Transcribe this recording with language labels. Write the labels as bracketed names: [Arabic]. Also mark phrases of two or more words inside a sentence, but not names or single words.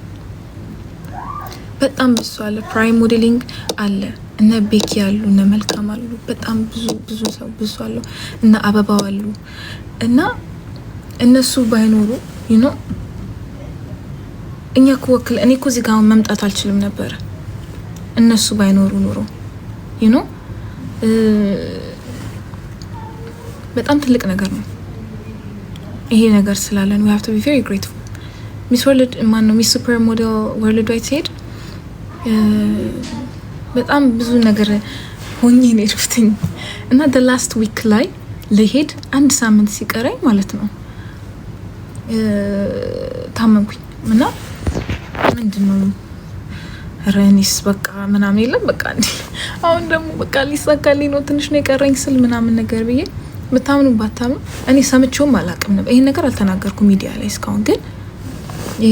[Amharic] በጣም ብዙ አለ፣ ፕራይም ሞዴሊንግ አለ፣ እነ ቤኪ አሉ፣ እነ መልካም አሉ። በጣም ብዙ ሰው ብዙ አሉ፣ እነ አበባው አሉ። እና እነሱ ባይኖሩ እኛ ኮወክል እኔ እኮ እዚህ ጋር መምጣት አልችልም ነበር እነሱ ባይኖሩ ኑሮ በጣም ትልቅ ነገር ነው ይሄ ነገር ስላለን [English] we have to be very grateful። [Amharic] ሚስ ወርልድ ሚስ ሱፐር ሞዴል ወርልድ ዋይድ ሲሄድ በጣም ብዙ ነገር ሆኜ ነው የሄድኩትኝ። እና [English] the last week [Amharic] ላይ ለሄድ 1 ሳምንት ሲቀረኝ ማለት ነው ታመምኩኝ። እና ምንድነው ረኒስ በቃ ምናምን የለም በቃ እንዴ አሁን ደግሞ በቃ ሊሳካልኝ ነው ትንሽ ነው የቀረኝ ስል ምናምን ነገር ብዬ በታምኑ ባታምኑ እኔ ሰምቼውም አላውቅም ነበር። ይሄን ነገር አልተናገርኩም ሚዲያ ላይ እስካሁን። ግን ይሄ